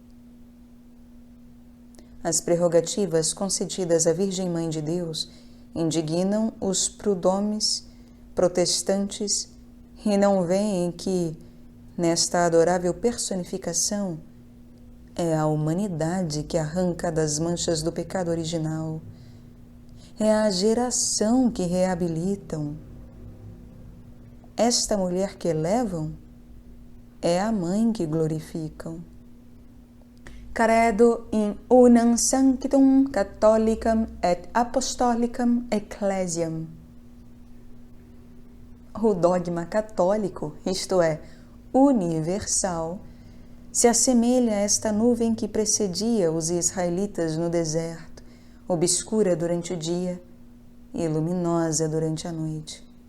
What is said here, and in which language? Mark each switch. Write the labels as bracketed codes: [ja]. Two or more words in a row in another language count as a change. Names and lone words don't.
[pt] As prerrogativas concedidas à Virgem Mãe de Deus indignam os prud'hommes protestantes e não veem que, nesta adorável personificação, é a humanidade que arranca das manchas do pecado original. É a geração que reabilitam. Esta mulher que elevam é a mãe que glorificam. [la] Credo in unam sanctum catholicam et apostolicam ecclesiam. [pt] O dogma católico, isto é, universal, se assemelha a esta nuvem que precedia os israelitas no deserto, obscura durante o dia e luminosa durante a noite.